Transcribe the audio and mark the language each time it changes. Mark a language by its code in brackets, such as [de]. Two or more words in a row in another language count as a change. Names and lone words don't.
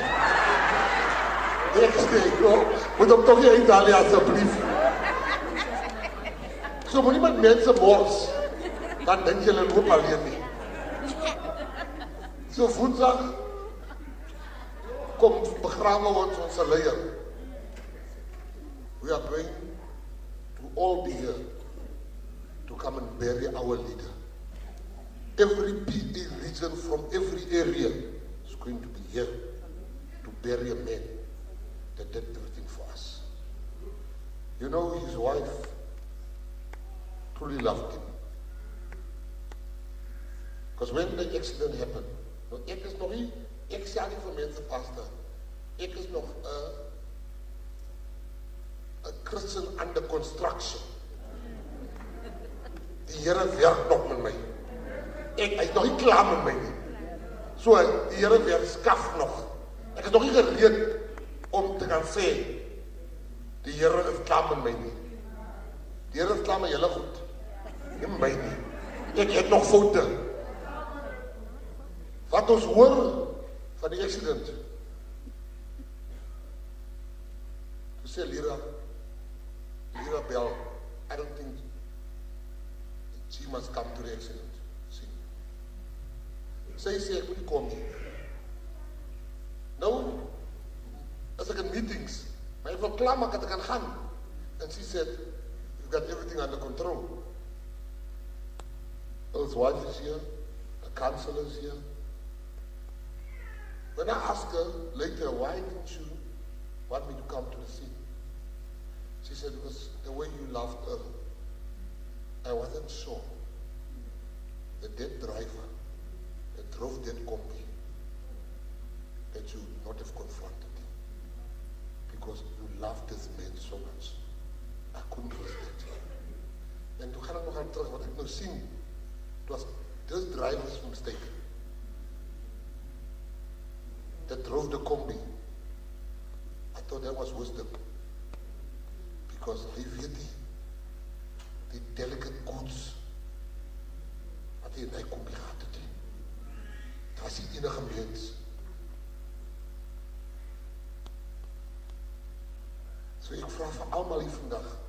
[af] Ek sê, "Moet hom tog nie in Italië asseblief." So moenie met mense mors, dan dink jy hulle loop alleen nie. So Woensdag kom begrawe ons leier. [en] We are going to all be here to come and bury our leader. Every PE region from every area is going to be here to bury a man that did everything for us. You know, his wife truly loved him. Because when the accident happened, [af] nou, ek is nog nie, ek sê nie vir mense pastor, ek is nog [en] a Christian under construction. [af] Die Here werk nog met my. Hy is nog nie klaar met my nie. So, die Here werk skaf nog. Ek is nog nie gereed om te kan sê, die Here is klaar met my nie. Die Here is klaar met julle goed. Nie met my nie. Ek het nog foute. Wat ons hoor van die accident. Toe sê Lira bel, [en] I don't think she must come to the accident. [af] Sy sê, ek moet nie kom nie. Nou, as ek in meetings, maar ek wil klaar maak dat ek kan gaan. [en] And she said, "You've got everything under control." Earl's wife is here, the counselor is here. When I asked her later, "Why didn't you want me to come to the scene?" She said, "Because the way you loved Earl, I wasn't sure the dead driver that drove that combi, that you would not have confronted him. Because you loved this man so much. I couldn't resist it." [af] En toe gaan ek nog aan terug, wat ek nou sien, [en] it was this driver's mistake that drove the combi. I thought that was wisdom. [af] Because hy weet die [en] delicate goods [af] wat hy in die combi gehad het. Dit was nie enige mens. So ek vraag vir almal hier vandag.